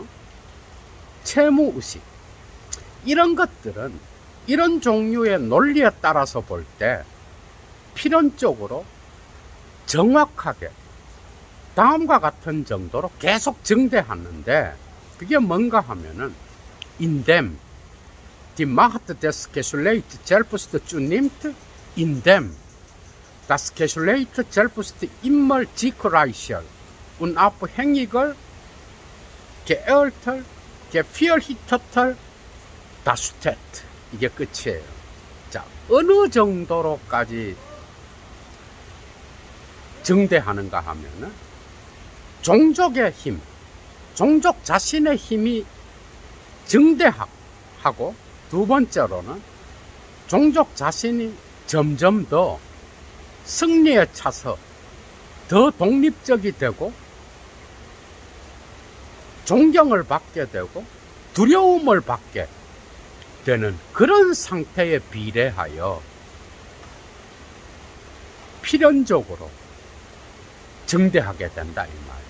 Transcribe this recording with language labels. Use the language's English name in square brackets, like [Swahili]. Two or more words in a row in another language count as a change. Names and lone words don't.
[Korean] 채무의식. 이런 것들은 이런 종류의 논리에 따라서 볼 때 필연적으로 정확하게 다음과 같은 정도로 계속 증대하는데 그게 뭔가 하면은 [German] indem die Macht des Geschlechts selbst zunimmt, indem das Geschlecht selbst immer siegreicher und abhängiger, geehrter, gefürchteter darstellt. [Korean] 이게 끝이에요. 자, 어느 정도로까지 증대하는가 하면은 종족의 힘, 종족 자신의 힘이 증대하고 두 번째로는 종족 자신이 점점 더 승리에 차서 더 독립적이 되고 존경을 받게 되고 두려움을 받게 되는 그런 상태에 비례하여 필연적으로 증대하게 된다 이 말이에요.